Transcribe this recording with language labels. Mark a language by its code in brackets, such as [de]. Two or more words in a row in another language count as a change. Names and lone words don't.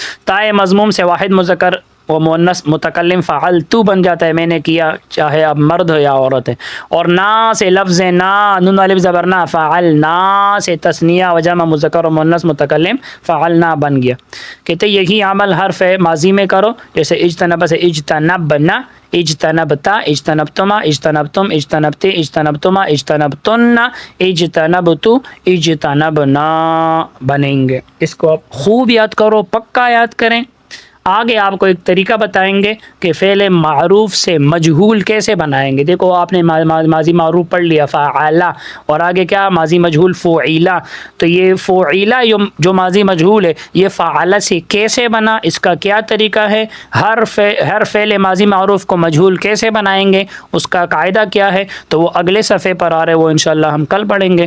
[ur] تا مضموم سے واحد مذکر و مؤنث متکلم فعلتو بن جاتا ہے، میں نے کیا، چاہے اب مرد ہو یا عورت ہے. اور نا سے لفظ نا، نون الف زبر نا، فعلنا سے تثنیہ و جمع مذکر و مؤنث متکلم فعلنا بن گیا. کہتے یہی عمل حرف ماضی میں کرو، جیسے اجتنب سے [ar] اجتنبنا، اجتنبتا، اجتنبتما، اجتنبتم، اجتنبتی، اجتنبتما، اجتنبتن، اجتنبتو، اجتنبنا [ur] بنیں گے. اس کو آپ خوب یاد کرو، پکا یاد کریں. آگے آپ کو ایک طریقہ بتائیں گے کہ فعل معروف سے مجہول کیسے بنائیں گے. دیکھو آپ نے ماضی معروف پڑھ لیا فعلا، اور آگے کیا ماضی مجہول فعیلا. تو یہ فعیلا جو ماضی مجہول ہے، یہ فعلا سے کیسے بنا، اس کا کیا طریقہ ہے، ہر فعل ماضی معروف کو مجہول کیسے بنائیں گے، اس کا قاعدہ کیا ہے، تو وہ اگلے صفحے پر آ رہے، وہ انشاءاللہ ہم کل پڑھیں گے.